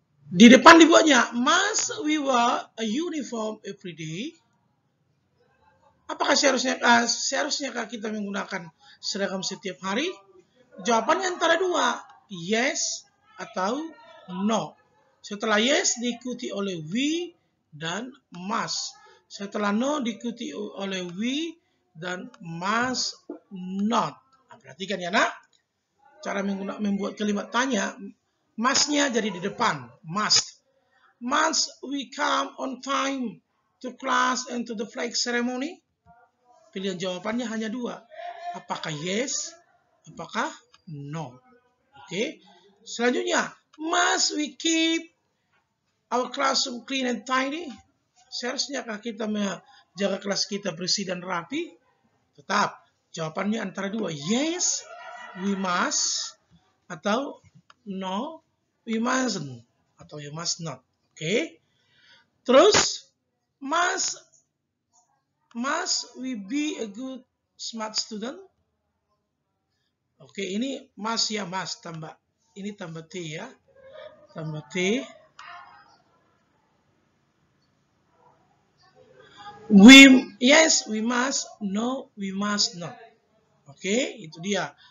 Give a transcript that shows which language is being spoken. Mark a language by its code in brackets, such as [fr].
[id] Di depan dibuatnya, [en] must we wear a uniform every day? [id] Apakah seharusnya kita menggunakan seragam setiap hari? Jawabannya antara dua, yes atau no. Setelah yes diikuti oleh we dan must. Setelah no diikuti oleh we dan must not. Nah, perhatikan ya nak. Cara membuat kalimat tanya, must-nya jadi di depan. Must. [en] Must we come on time to class and to the flag ceremony? [id] Pilihan jawabannya hanya dua. Apakah yes? Apakah No. [en] Oke. Selanjutnya, must we keep our classroom clean and tidy? [id] Seharusnyakah kita menjaga kelas kita bersih dan rapi? Tetap. Jawabannya antara dua. [en] Yes, we must. Atau no, we mustn't. Atau you must not. Oke. Terus, must we be a good smart student? [id] Oke, ini must ya, must tambah. Ini tambah T ya. Tambah T. [en] Yes, we must. No, we must not. Oke, itu dia.